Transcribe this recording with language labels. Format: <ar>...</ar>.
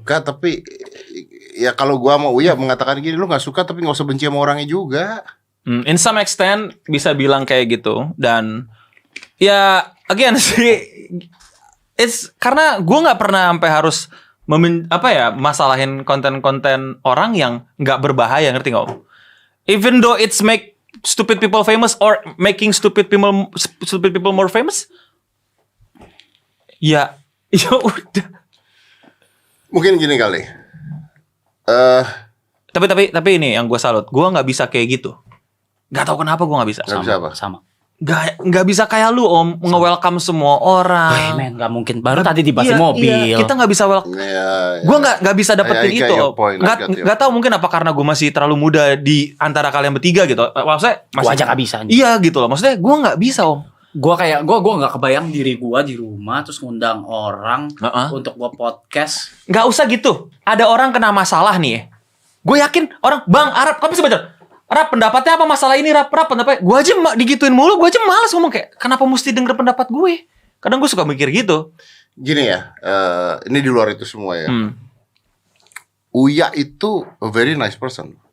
<id>suka. Tapi ya kalau gua mau Uya mengatakan gini, lu nggak suka tapi nggak usah benci sama orangnya juga. In some extent bisa bilang kayak gitu. Dan ya again sih, it's karena gue nggak pernah sampai harus masalahin konten-konten orang yang nggak berbahaya, ngerti nggak Om?</id> <en>Even though it's make stupid people famous or making stupid people more famous, ya udah.</en> <id>Mungkin gini kali. Tapi ini yang gue salut, gue nggak bisa kayak gitu. Nggak tahu kenapa gue nggak bisa. Nggak bisa apa? Sama. Nggak bisa kayak lu Om, nge-welcome semua orang. Men, nggak mungkin. Baru tadi dibahas mobil. Iya, kita nggak bisa welcome. Ya, Gue nggak bisa dapetin</id> <en>I got</en> <id>itu.</id> <en>your point, I got your</en> <id>Nggak tahu mungkin apa karena gue masih terlalu muda di antara kalian bertiga gitu. Maksudnya Gua aja nggak bisa. Iya gitu loh. Maksudnya gue nggak bisa Om. Gue nggak kebayang diri gue di rumah terus ngundang orang untuk gue podcast. Nggak usah gitu. Ada orang kena masalah nih. Gue yakin orang Bang Arab, kamu sebentar. Rap, pendapatnya apa masalah ini? Rap pendapatnya. Gue aja digituin mulu. Gue aja males ngomong kayak kenapa mesti denger pendapat gue. Kadang gue suka mikir gitu. Gini ya, ini di luar itu semua ya. Hmm.</id> <en>Uya itu a very nice person.</en>